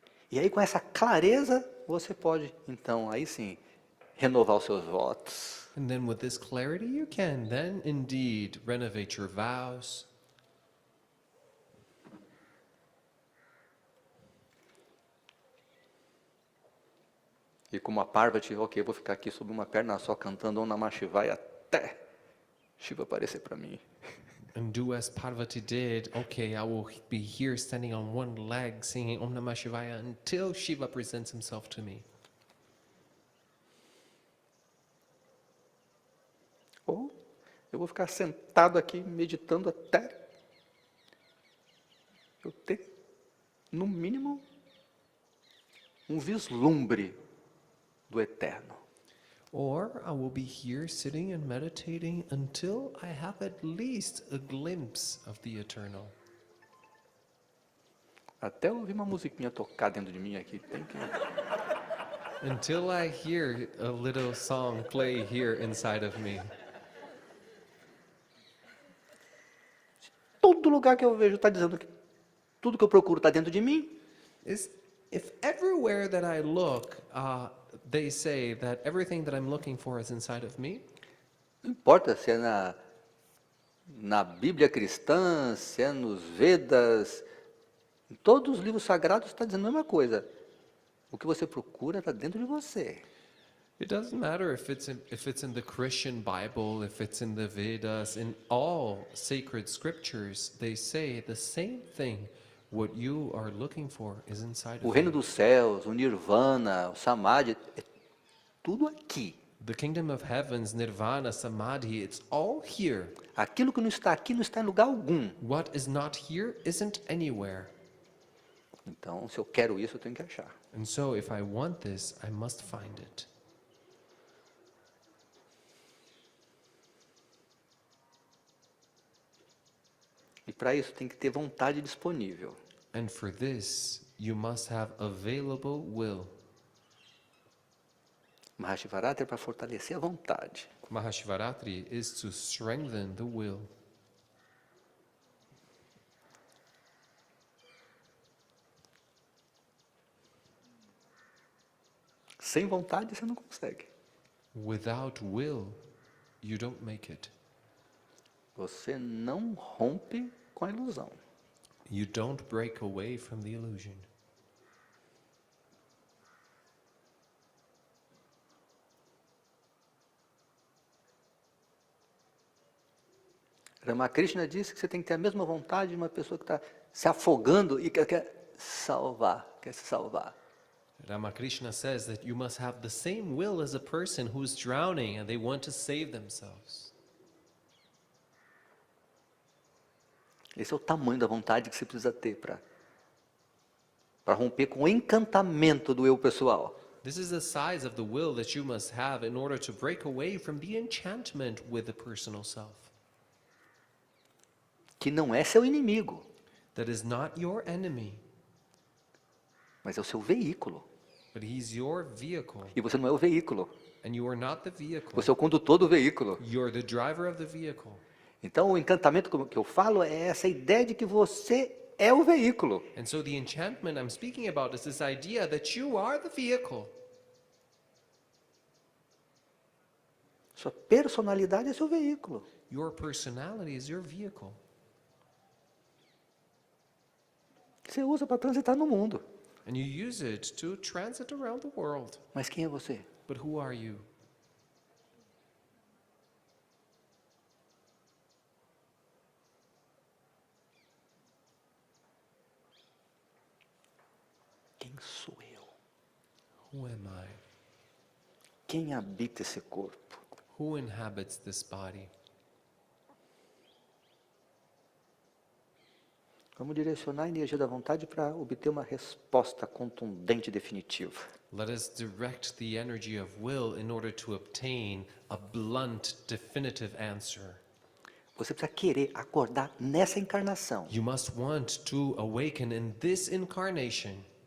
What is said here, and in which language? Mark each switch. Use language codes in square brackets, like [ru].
[pt] E aí, com essa clareza, você pode, então, aí sim, renovar os seus votos. [en] And then with this clarity, you can then indeed renovate your vows. [pt] E como a Parvati, ok, eu vou ficar aqui sob uma perna só, cantando Om Namah Shivaya até Shiva aparecer para mim. [en] And do as Parvati did, okay, I will be here standing on one leg singing Om Namah Shivaya until Shiva presents himself to me. [pt] Ou eu vou ficar sentado aqui meditando até eu ter, no mínimo, um vislumbre do eterno. [en] Or I will be here sitting and meditating until I have at least a glimpse of the eternal. [pt] Até eu ouvir uma musiquinha tocar dentro de mim aqui, tem que... [en] Until I hear a little song play here inside of me. [pt] Todo lugar que eu vejo está dizendo que tudo que eu procuro está dentro de mim. [en] If everywhere that I look, they say that everything that I'm looking for is inside of me. [pt] Não importa se é na Bíblia cristã, se é nos Vedas, em todos os livros sagrados está dizendo a mesma coisa. O que você procura está dentro de você. [en] It doesn't matter if it's in the Christian Bible, if it's in the Vedas, in all sacred scriptures, they say the same thing. What you are looking for is inside [pt] O [en] of [pt] reino [en] you. [pt] dos céus, o nirvana, o samadhi, é tudo aqui. [en] The kingdom of heavens, nirvana, samadhi, it's all here. [pt] Aquilo que não está aqui não está em lugar algum. [en] What is not here isn't anywhere. [pt] Então, se eu quero isso, eu tenho que achar. [en] And so if I want this, I must find it. [pt] E para isso tem que ter vontade disponível. [en] And for this, you must have available will. [pt] Mahashivaratri é para fortalecer a vontade. [en] Mahashivaratri is to strengthen the will. [pt] Sem vontade você não consegue. [en] Without will, you don't make it. [pt] Você não rompe com a ilusão. [en] You don't break away from the illusion. [pt] Ramakrishna disse que você tem que ter a mesma vontade de uma pessoa que está se afogando e quer salvar, quer se salvar. [en] Ramakrishna says that you must have the same will as a person who's drowning and they want to save themselves. [pt] Esse é o tamanho da vontade que você precisa ter para romper com o encantamento do eu pessoal. [en] This is the size of the will that you must have in order to break away from the enchantment with the personal self. [pt] Que não é seu inimigo, [en] That is not your enemy, [pt] mas é o seu veículo. [en] but he's your vehicle. [pt] E você não é o veículo, [en] And you are not the vehicle. [pt] você é o condutor do veículo. [en] You're the driver of the vehicle. [pt] Então o encantamento que eu falo é essa ideia de que você é o veículo. [en] And so the enchantment I'm speaking about is this idea that you are the vehicle. [pt] Sua personalidade é seu veículo. [en] Your personality is your vehicle. [pt] Você usa para transitar no mundo. [en] And you use it to transit around the world. [pt] Mas quem é você? [en] But who are you? [pt] Quem sou eu? [en] Who am I? [pt] Quem habita esse corpo? [en] Who inhabits this body? [pt] Vamos direcionar a energia da vontade para obter uma resposta contundente e definitiva. [en] Let us direct the energy of will in order to obtain a blunt, definitive answer. [pt] Você precisa querer acordar nessa encarnação. [en] You must want to awaken in this incarnation.